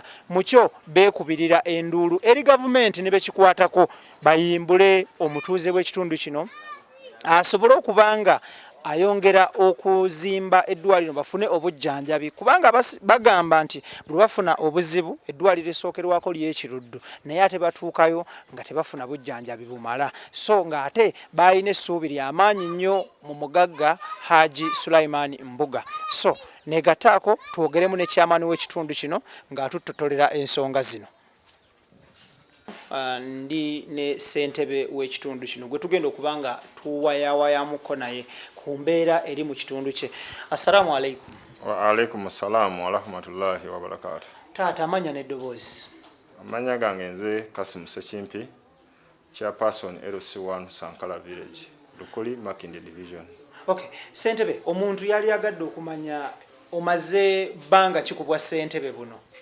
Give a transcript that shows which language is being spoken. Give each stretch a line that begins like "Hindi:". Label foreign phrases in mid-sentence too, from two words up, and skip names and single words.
Ganda: mukyo beekubirira enduulu eri gavumenti ne bekikwatako bayimbule omutuuze w'ekitundu kino asobole okubanga ayongera okuzimba eddwaliro bafune obujjanjabi kubanga bagamba nti bwe bafuna obuzibu eddwaliro esookerwako ly'ekiruddu naye ate batuukayo nga tebafuna bujjanjabi bumala so ng'ate baalina essuubi ly'amaanyi nnyo mu mugagga Haji Sulaimani Mbuga. So negataako twogeremu ne kyamaani w'ekitundu kino ng'atutotolera ensonga zino. Ndi ne ssentebe w'ekitundu kino gwe tugenda okubanga tuwayawayamuko naye ku mbeera eri mu kitundu kye.
Arabic: السلام عليكم. وعليكم السلام ورحمة الله وبركاته.
Ganda: Taata amanya n'eddoboozi. Amanya gange nze Kasim Sekimpi,
English: chairperson LC1
Ganda: Sankala Village, Lukuli Makindye Division. Okay, ssentebe omuntu yali agadde okumanya omaze bbanga kikubwa ssentebe buno?